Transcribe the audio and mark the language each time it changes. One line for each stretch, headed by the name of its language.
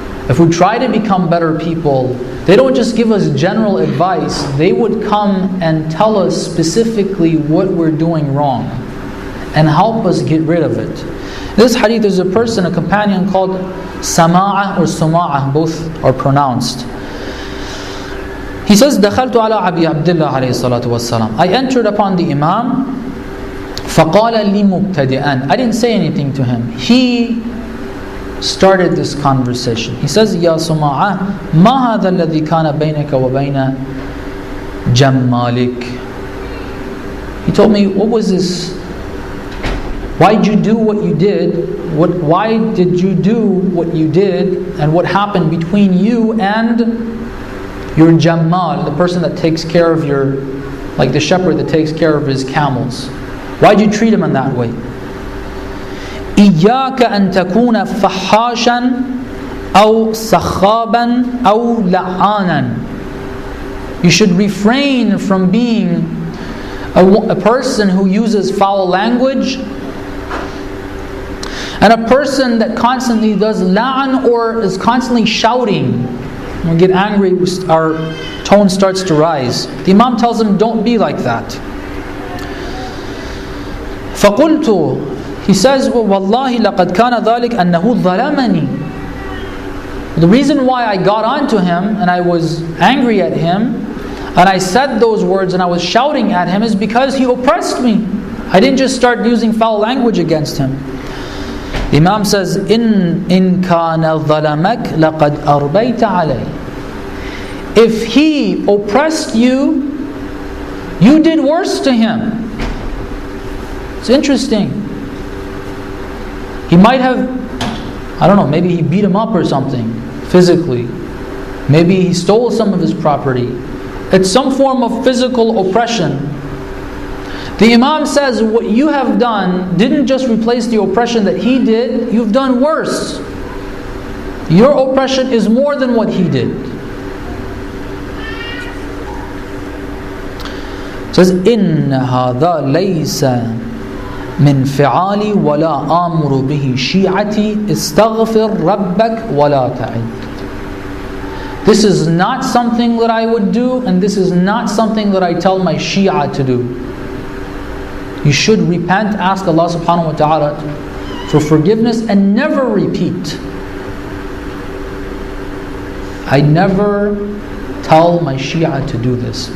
English: If we try to become better people, they don't just give us general advice, they would come and tell us specifically what we're doing wrong and help us get rid of it. This hadith is a companion called Sama'ah or Suma'ah, both are pronounced.
Arabic: He says, دخلت على أبي عبد الله عليه الصلاة والسلام.
English: I entered upon the Imam,
Arabic: فقال لي مبتدئا.
English: I didn't say anything to him. He started this conversation.
Arabic: He says, يا سماعة ما هذا الذي كان بينك وبين جمالك.
English: He told me, what was this? Why did you do what you did? Why did you do what you did? And what happened between you and your Jamal, the person that takes care of like the shepherd that takes care of his camels? Why did you treat him in that way?
Arabic: إياك أن تكون فحاشا أو سخابا أو لعانا.
English: You should refrain from being a person who uses foul language, and a person that constantly does la'an or is constantly shouting. When we get angry, our tone starts to rise. The Imam tells him, don't be like that.
Arabic: فقلت, he says, وَاللَّهِ لَقَدْ كَانَ ذَلِكَ أَنَّهُ ظَلَمَنِي.
English: The reason why I got onto him and I was angry at him and I said those words and I was shouting at him is because he oppressed me. I didn't just start using foul language against him.
Arabic: The Imam says, إِن كَانَ ظَلَمَكْ لَقَدْ أَرْبَيْتَ عَلَيْهِ.
English: If he oppressed you, you did worse to him. It's interesting. He might have, I don't know, maybe he beat him up or something, physically. Maybe he stole some of his property. It's some form of physical oppression. The Imam says, what you have done didn't just replace the oppression that he did, you've done worse. Your oppression is more than what he did.
Arabic: It says, إِنَّ هَذَا لَيْسَ مِنْ فِعَالِي وَلَا آمُرُ بِهِ شِيعَتِي اسْتَغْفِرْ رَبَّكَ وَلَا تَعِدْ.
English: This is not something that I would do, and this is not something that I tell my Shia to do. You should repent, ask Allah subhanahu wa ta'ala for forgiveness, and never repeat. I never tell my Shia to do this.